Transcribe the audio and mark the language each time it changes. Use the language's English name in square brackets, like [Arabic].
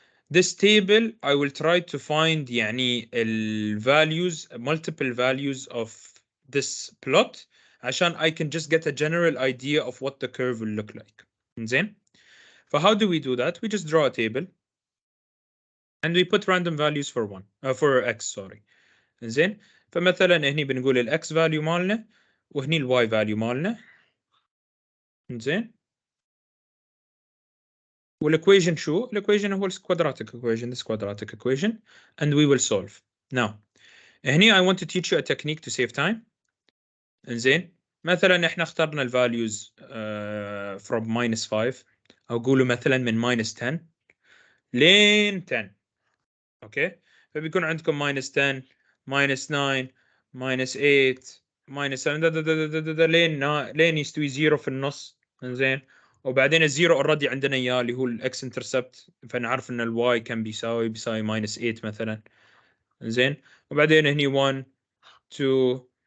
[English] This table I will try to find يعني values, multiple values of this plot عشان I can just get a general idea of what the curve will look like. زين. How do we do that? We just draw a table and we put random values for for x sorry. [Arabic] زين. فمثلا هني بنقول ال x value مالنا وهني ال y value مالنا. زين. والايكويشن شو؟ الايكويشن هو quadratic equation, [English] this quadratic equation, and we will solve. Now, هني I want to teach you a technique to save time. [Arabic] زين مثلا احنا اخترنا ال values from -5 او قولوا مثلا من -10 لين 10 اوكي فبيكون عندكم -10 -9 -8 -7 لين يستوي 0 في النص زين وبعدين الزيرو اوريدي عندنا اياه اللي هو الاكس انترسبت فنعرف ان الواي كان بيساوي -8 مثلا زين وبعدين هني 1 2